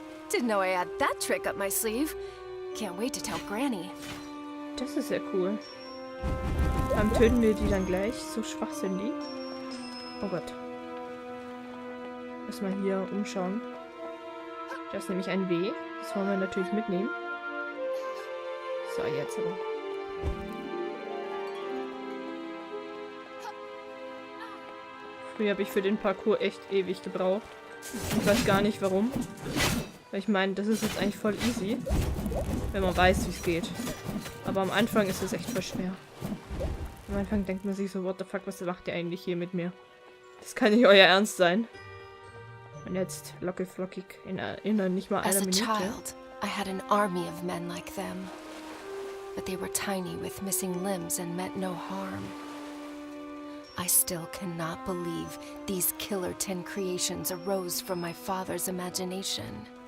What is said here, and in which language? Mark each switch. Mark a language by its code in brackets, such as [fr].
[en] Didn't know I had that trick up my sleeve. Can't wait to tell Granny. [de] Das ist ja cool. Dann töten wir die dann gleich. So schwach sind die. Oh Gott. Erstmal hier umschauen. Das ist nämlich ein W. Das wollen wir natürlich mitnehmen. So, jetzt aber. Früher habe ich für den Parcours echt ewig gebraucht. Ich weiß gar nicht warum. Weil ich meine, das ist jetzt eigentlich voll easy. Wenn man weiß, wie es geht. Aber am Anfang ist es echt voll schwer. Am Anfang denkt man sich so, [en] what the fuck, [de] was macht ihr eigentlich hier mit mir? Das kann nicht euer Ernst sein. Und jetzt locker flockig in nicht mal einer Minute. [en] As a child, I had an army of men like them. But they were tiny with missing limbs and meant no harm. I still cannot believe these killer tin creations arose from my father's imagination.